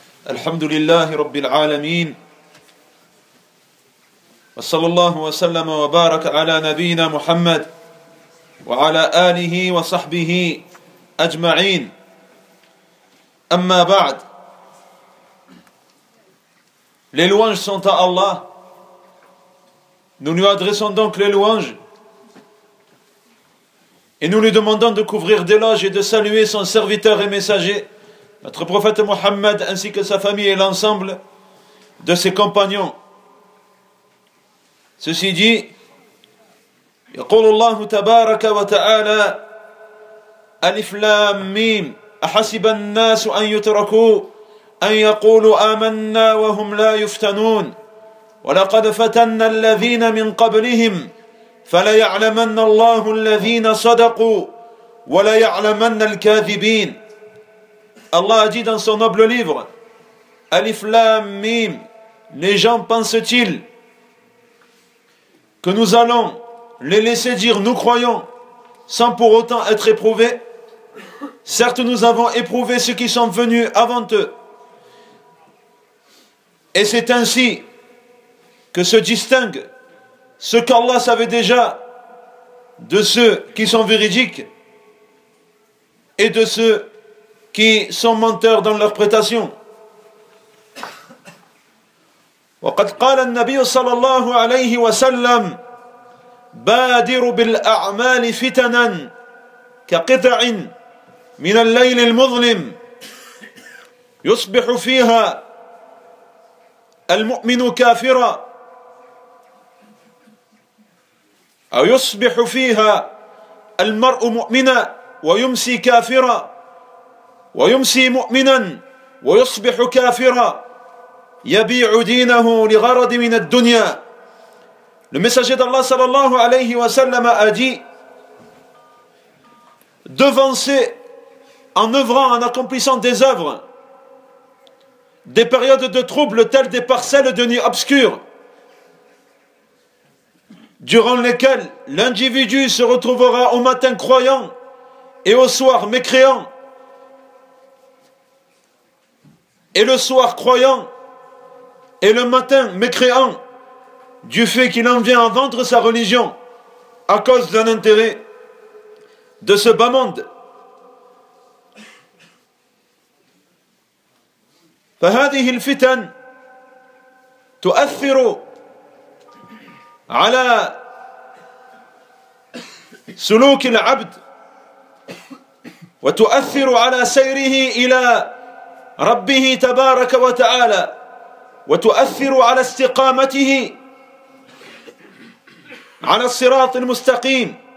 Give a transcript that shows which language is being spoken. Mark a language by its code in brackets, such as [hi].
[ar] الحمد لله رب العالمين، وصلى الله وسلم وبارك على نبينا محمد وعلى آله وصحبه أجمعين. أما بعد، [fr] les louanges sont à Allah. Nous lui adressons donc les louanges et nous lui demandons de couvrir d'éloges et de saluer son serviteur et messager, notre prophète Mohammed, ainsi que sa famille et l'ensemble de ses compagnons. Ceci dit, [ar] يقول الله تبارك وتعالى ألف لام ميم أحسب الناس أن يتركوا أن يقولوا آمنا وهم لا يفتنون ولقد فتن الذين من قبلهم فليعلمن الله الذين صدقوا وليعلمن الكاذبين. [fr] Allah a dit dans son noble livre, Alif Lam Mim, les gens pensent-ils que nous allons les laisser dire nous croyons sans pour autant être éprouvés? Certes, nous avons éprouvé ceux qui sont venus avant eux. Et c'est ainsi que se distingue ce qu'Allah savait déjà de ceux qui sont véridiques et de ceux qui sont menteurs dans leur prétention. [ar] وقد قال النبي صلى الله عليه وسلم بادر بالأعمال فتنا كقطع من الليل المظلم يصبح فيها المؤمن كافرا أو يصبح فيها المرء مؤمنا ويمسي كافرا ويمسي مؤمنا ويصبح كافرا يبيع دينه لغرض من الدنيا. [fr] Le messager d'Allah sallallahu alayhi wa sallam a dit: devancez en œuvrant, en accomplissant des œuvres, des périodes de troubles telles des parcelles de nuit obscures, durant lesquelles l'individu se retrouvera au matin croyant et au soir mécréant, et le soir croyant, et le matin mécréant, du fait qu'il en vient à vendre sa religion à cause d'un intérêt de ce bas monde. [ar] فهذه الفتن تؤثر على سلوك العبد وتؤثر على سيره إلى ربه تبارك وتعالى وتؤثر على استقامته على الصراط المستقيم.